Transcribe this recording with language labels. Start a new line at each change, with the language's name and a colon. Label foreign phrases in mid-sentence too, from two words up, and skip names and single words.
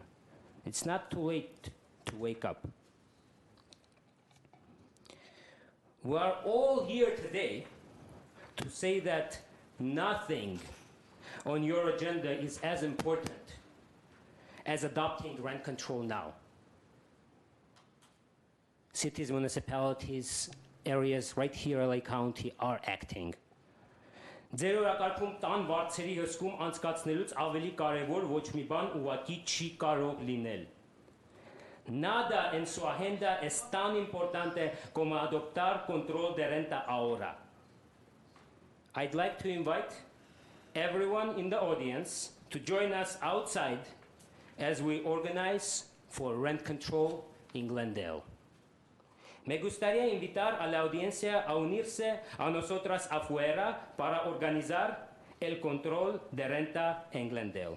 English: It's not too late to wake up. We are all here today to say that nothing on your agenda is as important as adopting rent control now. Cities, municipalities, areas right here in LA County are acting.
Armenian: Ձեր օրակարգում տան վարձերի հսկում անցկացնելուց ավելի կարևոր ոչ մի բան ուղղակի չի կարող լինել.
Spanish: Nada en su agenda es tan importante como adoptar control de renta ahora.
English: I'd like to invite everyone in the audience to join us outside as we organize for rent control in Glendale.
Spanish: Me gustaría invitar a la audiencia a unirse a nosotras afuera para organizar el control de renta en Glendale.